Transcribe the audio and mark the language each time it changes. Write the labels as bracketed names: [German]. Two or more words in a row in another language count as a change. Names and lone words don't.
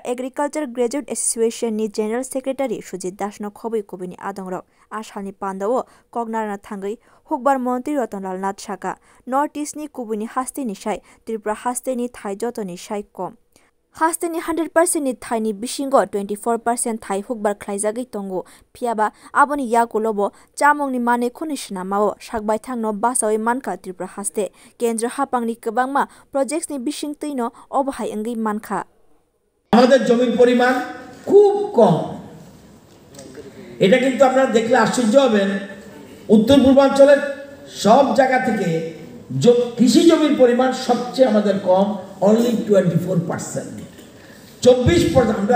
[Kok Borok] Agriculture Graduate Association ni [English] General Secretary [Kok Borok] Sujit Das no khoboi kobini adongrok Ashalni Pandawo Kognarna Thangai Hukbar Montri Ratanlal Nath Shaka North East ni kubuni haste ni shai Tripura haste ni thai joto ni shai kom Haste ni 100% ni thai ni bishingo 24% thai hukbar khlaijagai tongo phiaba aboni yakulobo chamong ni mane khunishna mao sakbai thangno basawai manka Tripura haste kendra hapangni kwbangma projects ni bishing tuino obhai angai manka [Bangla] আমাদের জমির পরিমাণ খুব কম এটা কিন্তু আপনারা দেখলে আশ্চর্য হবেন উত্তর পূর্বাঞ্চলের সব জায়গা থেকে কৃষি জমির পরিমাণ সবচেয়ে আমাদের কম only 24% 24% আমরা